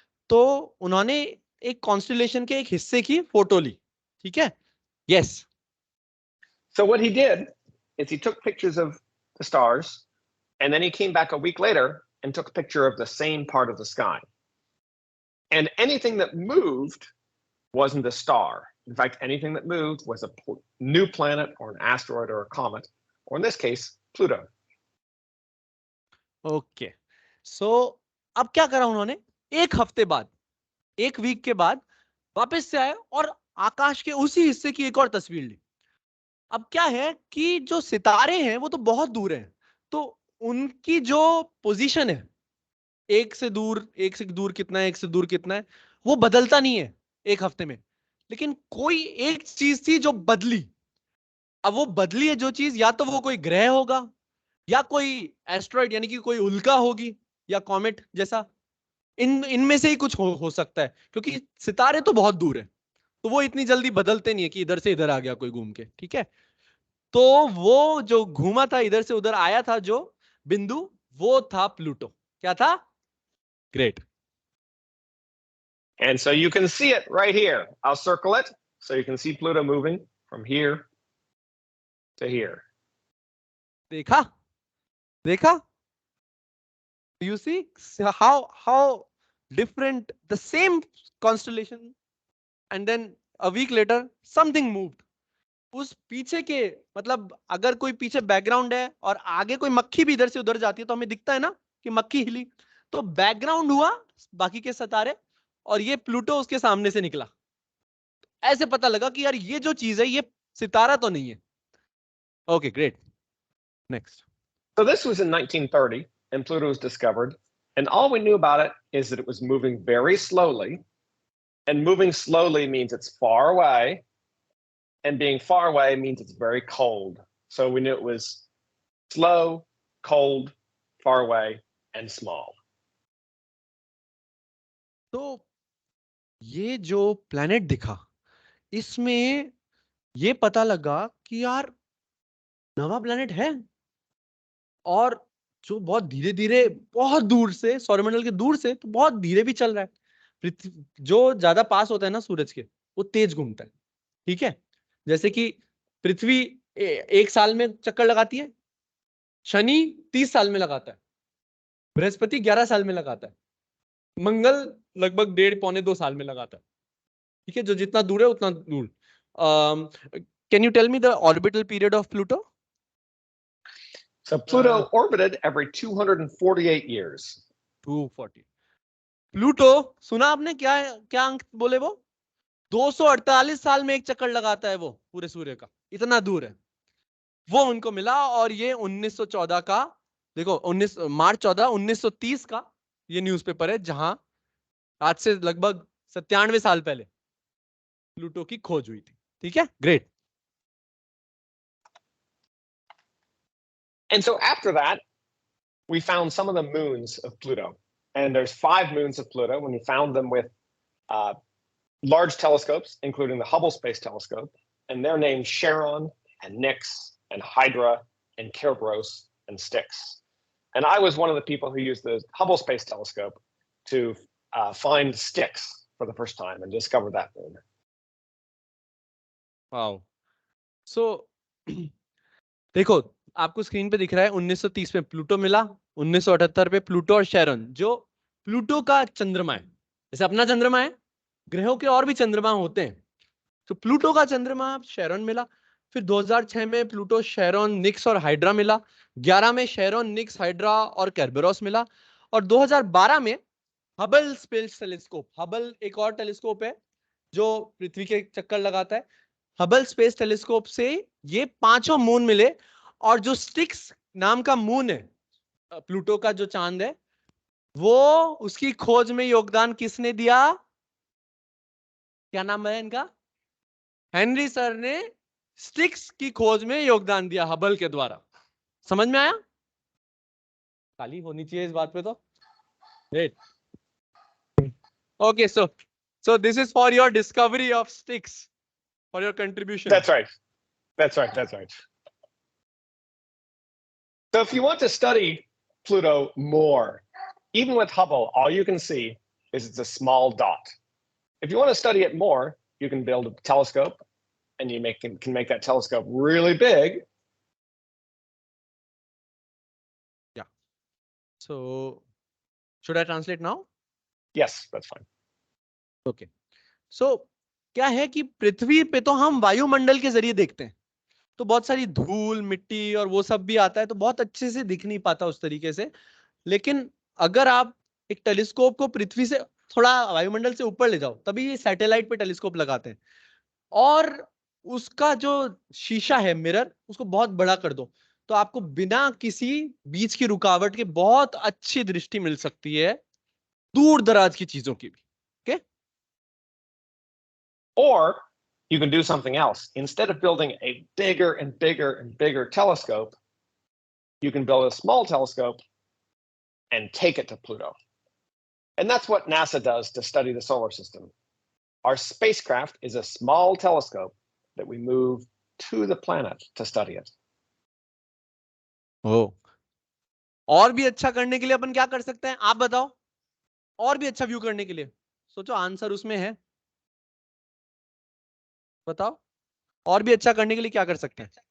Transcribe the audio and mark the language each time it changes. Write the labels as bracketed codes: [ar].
[hi] तो उन्होंने एक कॉन्स्टिलेशन के एक हिस्से की फोटो ली। ठीक है, yes. [en] So what he did is he took pictures of the stars, and then he came back a week later and took a picture of the same part of the sky. And anything that moved wasn't a star. In fact, anything that moved was a new planet or an asteroid or a comet, or in this case, Pluto. [hi] Okay, सो अब क्या करा उन्होंने, एक हफ्ते बाद, एक week के बाद वापस से आए और आकाश के उसी हिस्से की एक और तस्वीर ली। अब क्या है कि जो सितारे हैं वो तो बहुत दूर हैं, तो उनकी जो पोजीशन है, एक से दूर, एक से दूर कितना है, एक से दूर कितना है, वो बदलता नहीं है एक हफ्ते में। लेकिन कोई एक चीज थी जो बदली। अब वो बदली है जो चीज, या तो वो कोई ग्रह होगा, या कोई एस्ट्रॉइड यानी कि कोई उल्का होगी, या कॉमेट जैसा, इनमें से ही कुछ हो सकता है, क्योंकि सितारे तो बहुत दूर है, तो वो इतनी जल्दी बदलते नहीं है कि इधर से इधर आ गया कोई घूम के। ठीक है, तो वो जो घूमा था, इधर से उधर आया था जो बिंदु, वो था प्लूटो। क्या था? Great. And so you can see it right here. I'll circle it so you can see Pluto moving from here to here. देखा, देखा, [en] you see how different, the same constellation, and then a week later something moved। [hi] उस पीछे के, मतलब अगर कोई पीछे background है और आगे कोई मक्खी भी इधर से उधर जाती है तो हमें दिखता है ना कि मक्खी हिली, तो बैकग्राउंड हुआ बाकी के सितारे, और ये प्लूटो उसके सामने से निकला। ऐसे पता लगा कि यार ये जो चीज है ये सितारा तो नहीं है। [en] Okay, great, next. So this was in 1930, and Pluto was discovered. And all we knew about it is that it was moving very slowly. And moving slowly means it's far away. And being far away means it's very cold. So we knew it was slow, cold, far away, and small. [hi] तो ये जो planet दिखा, इसमें ये पता लगा कि यार नवा प्लेनेट है, और जो बहुत धीरे धीरे, बहुत दूर से, सौरमंडल के दूर से, तो बहुत धीरे भी चल रहा है। पृथ्वी जो ज्यादा पास होता है ना सूरज के, वो तेज घूमता है। ठीक है, जैसे कि पृथ्वी एक साल में चक्कर लगाती है, शनि 30 साल में लगाता है, बृहस्पति 11 साल में लगाता है, मंगल लगभग 1.5 पौने 2 साल में लगाता है। ठीक है, जो जितना दूर है उतना दूर। [en] Can you tell me the orbital period of Pluto? So Pluto orbited every 248 years. 240। [hi] Pluto, सुना आपने क्या क्या अंक बोले वो? 248 साल में एक चक्कर लगाता है वो पूरे सूर्य का, इतना दूर है। वो उनको मिला, और ये 1914 का, देखो 19 मार्च 14 1930 का ये न्यूज़पेपर है, जहां आज से लगभग 97 साल पहले प्लूटो की खोज हुई थी। ठीक है, great. [en] And so after that, we found some of the moons of Pluto. And there's 5 moons of Pluto when we found them with large telescopes, including the Hubble Space Telescope. And they're named Charon and Nix and Hydra and Kerberos and Styx. And I was one of the people who used the Hubble Space Telescope to find Styx for the first time and discover that moon. Wow. [hi] So देखो आपको screen पे दिख रहा है 1930 में Pluto मिला, 1978 पे Pluto और शेरन, जो प्लूटो का चंद्रमा है, जैसे अपना चंद्रमा है, ग्रहों के और भी चंद्रमा होते हैं, तो प्लूटो का चंद्रमा शेरन मिला। फिर 2006 में प्लूटो, शेरन, निक्स और हाइड्रा मिला। 11 में शेरन, निक्स, हाइड्रा और कैरबेरोस मिला। और 2012 में हबल स्पेस टेलीस्कोप, हबल एक और टेलीस्कोप है जो पृथ्वी के चक्कर लगाता है, हबल स्पेस टेलीस्कोप से ये 5 मून मिले। और जो स्टिक्स नाम का मून है, प्लूटो का जो चांद है, वो उसकी खोज में योगदान किसने दिया? क्या नाम है इनका? हेनरी सर ने स्टिक्स की खोज में योगदान दिया हबल के द्वारा। समझ में आया? खाली होनी चाहिए इस बात पे तो। [en] Great. Okay, so this is for your discovery of sticks, for your contribution. That's right. That's right. That's right. So if you want to study Pluto more, even with Hubble, all you can see is it's a small dot. If you want to study it more, you can build a telescope and you can make that telescope really big. Yeah. So should I translate now? Yes, that's fine. Okay. [hi] So क्या है कि पृथ्वी पे तो हम वायुमंडल के जरिए देखते हैं, तो बहुत सारी धूल, मिट्टी और वो सब भी आता है, तो बहुत अच्छे से दिख नहीं पाता उस तरीके से। लेकिन अगर आप एक टेलीस्कोप को पृथ्वी से थोड़ा वायुमंडल से ऊपर ले जाओ, तभी ये सैटेलाइट पे टेलीस्कोप लगाते हैं, और उसका जो शीशा है, मिरर, उसको बहुत बड़ा कर दो, तो आपको बिना किसी बीच की रुकावट के बहुत अच्छी दृष्टि मिल सकती है दूर दराज की चीजों की भी। Okay? [en] Or you can do something else. Instead of building a bigger and bigger and bigger telescope, you can build a small telescope and take it to Pluto. And that's what NASA does to study the solar system. Our spacecraft is a small telescope that we move to the planet to study it. [hi] ओ, और भी अच्छा करने के लिए अपन क्या कर सकते हैं, आप बताओ? और भी अच्छा व्यू करने के लिए सोचो, आंसर उसमें है, बताओ। और भी अच्छा करने के लिए क्या कर सकते हैं?